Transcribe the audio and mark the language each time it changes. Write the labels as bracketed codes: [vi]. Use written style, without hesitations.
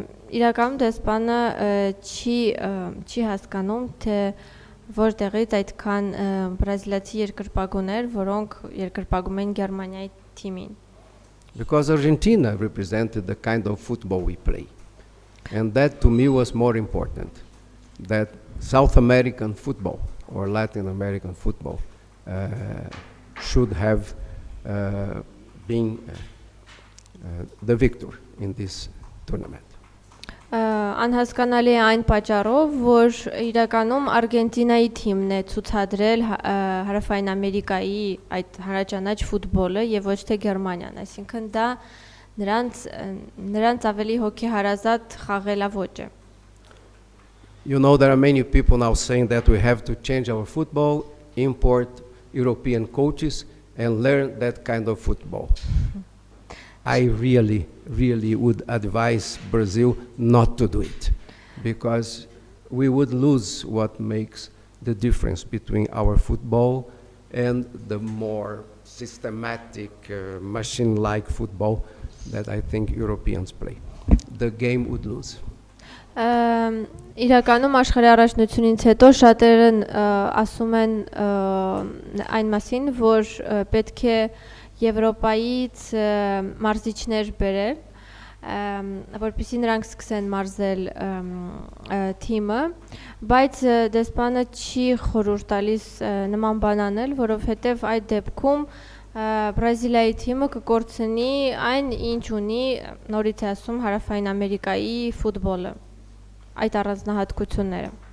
[hy] Իրականում դեսպանը չի հասկանում, թե որտեղից այդքան բրազիլացի երկրպագուներ, որոնք երկրպագում են Գերմանիայի թիմին։ [en] Because Argentina represented the kind of football we play. And that to me was more important. That South American football or Latin American football should have been the victor in this tournament. [hy] Անհասկանալի է այն պատճառով, որ իրականում Արգենտինայի թիմն է ցուցադրել Հարավային Ամերիկայի այդ հարաճանաչ ֆուտբոլը եւ ոչ թե Գերմանիան, այսինքն դա նրանց ավելի հոգեհարազատ խաղելավոճ է։ [en] You know, there are many people now saying that we have to change our football, import European coaches and learn that kind of football. I really would advise Brazil not to do it, because we would lose what makes the difference between our football and the more systematic, machine-like football that I think Europeans play. The game would lose. [hy] Իրականում աշխարհի առաջնությունից հետո շատերը ասում են այն մասին, որ պետք է Եվրոպայից մարզիչներ բերել, որպեսզի նրանք սկսեն մարզել թիմը, բայց դեսպանը չի խորհուրդ տալիս նման բան անել, որովհետև այդ դեպքում Բրազիլիայի թիմը կկորցնի այն, ինչ ունի, նորից ասում, Հարավային Ամերիկայի ֆուտբոլը, այդ առանձնահատկությունները։